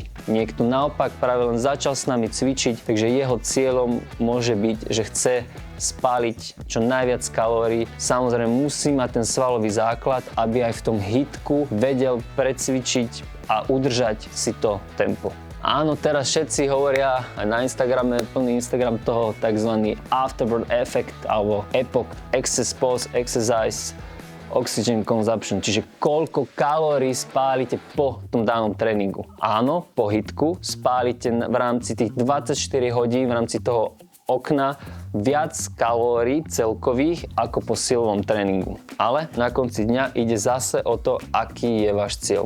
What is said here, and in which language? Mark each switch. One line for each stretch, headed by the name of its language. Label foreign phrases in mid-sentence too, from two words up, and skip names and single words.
Slovak: Niekto naopak práve len začal s nami cvičiť, takže jeho cieľom môže byť, že chce spáliť čo najviac kalórií. Samozrejme musí mať ten svalový základ, aby aj v tom hitku vedel precvičiť a udržať si to tempo. Áno, teraz všetci hovoria aj na Instagrame, plný Instagram toho tzv.
English: Afterburn effect
Slovak: alebo EPOC,
English: excess post exercise oxygen consumption,
Slovak: čiže koľko kalórií spálite po tom danom tréningu. Áno, po hitku spálite v rámci tých 24 hodín, v rámci toho okna viac kalórií celkových ako po silovom tréningu. Ale na konci dňa ide zase o to, aký je váš cieľ.